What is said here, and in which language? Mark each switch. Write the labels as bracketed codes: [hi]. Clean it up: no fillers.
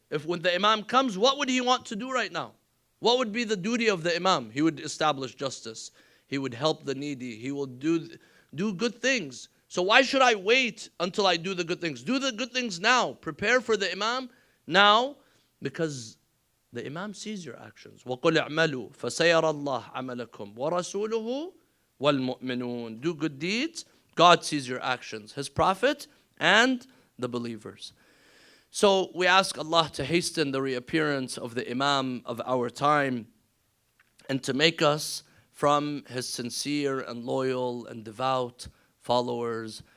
[en] If when the Imam comes, what would he want to do right now? What would be the duty of the Imam? He would establish justice. He would help the needy. He will do good things. So why should I wait until I do the good things? Do the good things now. Prepare for the Imam now, because the Imam sees your actions. [ar] وَقُلْ اعْمَلُوا فَسَيَرَ اللَّهُ عَمَلَكُمْ وَرَسُولُهُ وَالْمُؤْمِنُونَ. [en] Do good deeds, God sees your actions, His Prophet and the believers. So we ask Allah to hasten the reappearance of the Imam of our time and to make us from his sincere and loyal and devout followers.